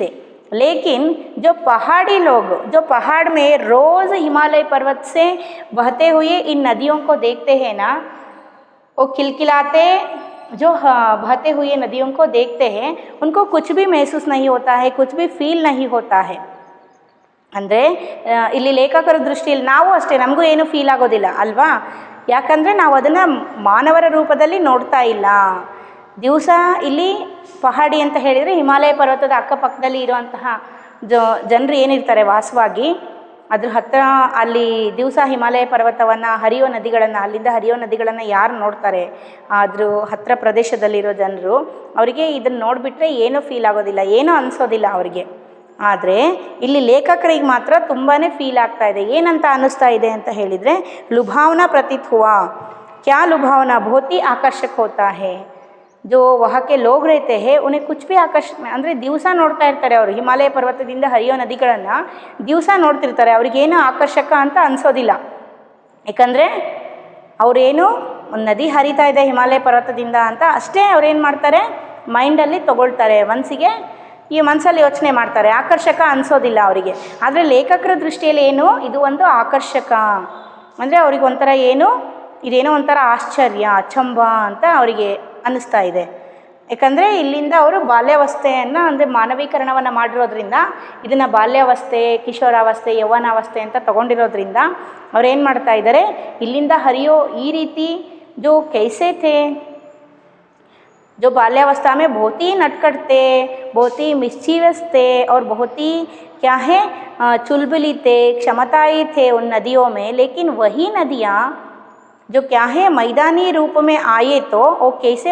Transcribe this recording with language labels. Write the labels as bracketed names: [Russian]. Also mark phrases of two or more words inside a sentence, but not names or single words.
[Hindi] लेकिन जो पहाड़ी लोग जो पहाड़ में रोज़ हिमालय पर्वत से बहते हुए इन नदियों को देखते हैं ना, वो खिलखिलाते जो बहते हुए नदियों को देखते हैं, उनको कुछ भी महसूस नहीं होता है, कुछ भी फील नहीं होता है. [Kannada] ಅಂದರೆ ಇಲ್ಲಿ ಲೇಖಕರ ದೃಷ್ಟಿಯಲ್ಲಿ ನಾವು ಅಷ್ಟೇ, ನಮಗೂ ಏನು ಫೀಲ್ ಆಗೋದಿಲ್ಲ ಅಲ್ವಾ, ಯಾಕಂದರೆ ನಾವು ಅದನ್ನು ಮಾನವರ ರೂಪದಲ್ಲಿ ನೋಡ್ತಾ ಇಲ್ಲ. ದಿವಸ ಇಲ್ಲಿ ಪಹಾಡಿ ಅಂತ ಹೇಳಿದರೆ ಹಿಮಾಲಯ ಪರ್ವತದ ಅಕ್ಕಪಕ್ಕದಲ್ಲಿ ಇರುವಂತಹ ಜನರು ಏನಿರ್ತಾರೆ ವಾಸವಾಗಿ, ಅದ್ರ ಹತ್ತಿರ ಅಲ್ಲಿ ದಿವಸ ಹಿಮಾಲಯ ಪರ್ವತವನ್ನು ಹರಿಯೋ ನದಿಗಳನ್ನು, ಅಲ್ಲಿಂದ ಹರಿಯೋ ನದಿಗಳನ್ನು ಯಾರು ನೋಡ್ತಾರೆ, ಅದ್ರ ಹತ್ತಿರ ಪ್ರದೇಶದಲ್ಲಿರೋ ಜನರು, ಅವರಿಗೆ ಇದನ್ನು ನೋಡಿಬಿಟ್ರೆ ಏನೂ ಫೀಲ್ ಆಗೋದಿಲ್ಲ, ಏನೂ ಅನಿಸೋದಿಲ್ಲ ಅವರಿಗೆ. ಆದರೆ ಇಲ್ಲಿ ಲೇಖಕರಿಗೆ ಮಾತ್ರ ತುಂಬಾ ಫೀಲ್ ಆಗ್ತಾ ಇದೆ. ಏನಂತ ಅನ್ನಿಸ್ತಾ ಇದೆ ಅಂತ ಹೇಳಿದರೆ, [Hindi] लुभावना प्रतीत हुआ. क्या लुभावना, बहुत ही आकर्षक होता है. जो वहाँ के लोग रहते हैं उन्हें कुछ भी [Kannada] ಆಕರ್ಷಣೆ ಅಂದರೆ ದಿವಸ ನೋಡ್ತಾ ಇರ್ತಾರೆ ಅವರು ಹಿಮಾಲಯ ಪರ್ವತದಿಂದ ಹರಿಯೋ ನದಿಗಳನ್ನು ದಿವಸ ನೋಡ್ತಿರ್ತಾರೆ ಅವ್ರಿಗೇನು ಆಕರ್ಷಕ ಅಂತ ಅನಿಸೋದಿಲ್ಲ ಯಾಕಂದರೆ ಅವರೇನು ಒಂದು ನದಿ ಹರಿತಾ ಇದೆ ಹಿಮಾಲಯ ಪರ್ವತದಿಂದ ಅಂತ ಅಷ್ಟೇ ಅವ್ರೇನು ಮಾಡ್ತಾರೆ ಮೈಂಡಲ್ಲಿ ತಗೊಳ್ತಾರೆ ಮನಸ್ಸಿಗೆ ಈ ಮನಸ್ಸಲ್ಲಿ ಯೋಚನೆ ಮಾಡ್ತಾರೆ ಆಕರ್ಷಕ ಅನಿಸೋದಿಲ್ಲ ಅವರಿಗೆ ಆದರೆ ಲೇಖಕರ ದೃಷ್ಟಿಯಲ್ಲಿ ಏನು ಇದು ಒಂದು ಆಕರ್ಷಕ ಅಂದರೆ ಅವ್ರಿಗೆ ಒಂಥರ ಏನು ಇದೇನೋ ಒಂಥರ ಆಶ್ಚರ್ಯ ಅಚಂಬ ಅಂತ ಅವರಿಗೆ ಅನ್ನಿಸ್ತಾ ಇದೆ ಯಾಕಂದರೆ ಇಲ್ಲಿಂದ ಅವರು ಬಾಲ್ಯಾವಸ್ಥೆಯನ್ನು ಅಂದರೆ ಮಾನವೀಕರಣವನ್ನು ಮಾಡಿರೋದ್ರಿಂದ ಇದನ್ನು ಬಾಲ್ಯಾವಸ್ಥೆ ಕಿಶೋರಾವಸ್ಥೆ ಯೌವನಾವಸ್ಥೆ ಅಂತ ತಗೊಂಡಿರೋದ್ರಿಂದ ಅವ್ರೇನು ಮಾಡ್ತಾ ಇದ್ದಾರೆ ಇಲ್ಲಿಂದ ಹರಿಯೋ ಈ ರೀತಿ [Hindi] जो कैसे थे जो बाल्यावस्था में बहुत ही नटखट थे बहुत ही मिस्चीवस थे और बहुत ही क्या है चुलबुली थे क्षमताई थे उन नदियों में लेकिन वही नदियाँ जो क्या है मैदानी रूप में आए तो वो कैसे